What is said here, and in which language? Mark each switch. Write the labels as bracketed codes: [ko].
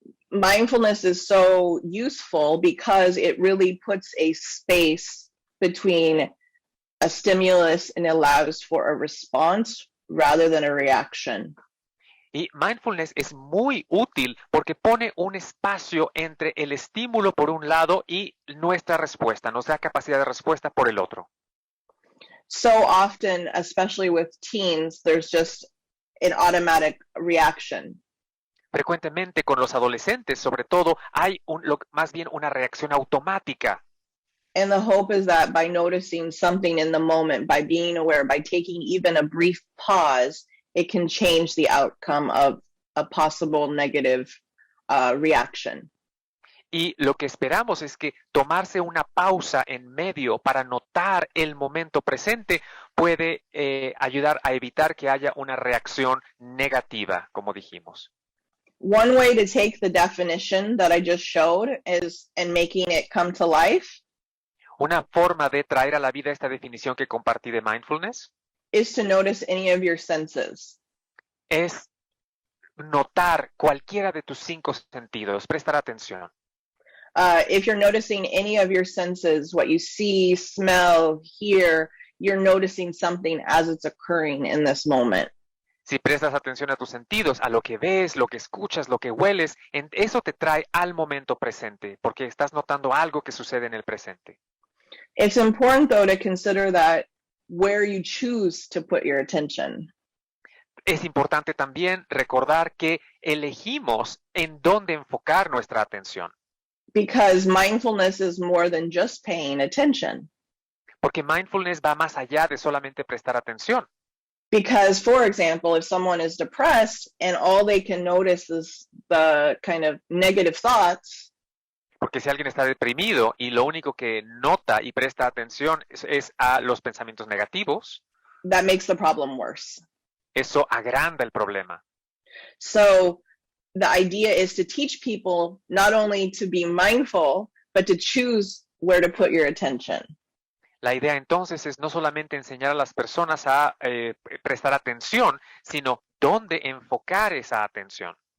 [en] Mindfulness is so useful because it really puts a space between a stimulus and allows for a response rather than a reaction. [es] Y mindfulness es muy útil porque pone un espacio entre el estímulo por un lado y nuestra respuesta, nos da capacidad de respuesta por el otro. [en] So often, especially with teens, there's just an automatic reaction. [es] Frecuentemente con los adolescentes, sobre todo, hay más bien una reacción automática. [en] And the hope is that by noticing something in the moment, by being aware, by taking even a brief pause, it can change the outcome of a possible negative reaction. [es] Y lo que esperamos es que tomarse una pausa en medio para notar el momento presente puede ayudar a evitar que haya una reacción negativa, como dijimos. [en] One way to take the definition that I just showed and making it come to life. [es] Una forma de traer a la vida esta definición que compartí de mindfulness [en] is to notice any of your senses. [es] Es notar cualquiera de tus 5 sentidos, prestar atención. [en] If you're noticing any of your senses, what you see, smell, hear, you're noticing something as it's occurring in this moment. [es] Si prestas atención a tus sentidos, a lo que ves, lo que escuchas, lo que hueles, eso te trae al momento presente, porque estás notando algo que sucede en el presente. [en] It's important, though, to consider that where you choose to put your attention. [es] Es importante también recordar que elegimos en dónde enfocar nuestra atención. [en] Because mindfulness is more than just paying attention. [es] Porque mindfulness va más allá de solamente prestar atención. [en] Because, for example, if someone is depressed and all they can notice is the kind of negative thoughts, [es] porque si alguien está deprimido y lo único que nota y presta atención es a los pensamientos negativos, [en] that makes the problem worse. [es] Eso agranda el problema. [en] So the idea is to teach people not only to be mindful, but to choose where to put your attention. [es] La idea entonces es no solamente enseñar a las personas a prestar atención, sino dónde enfocar esa atención.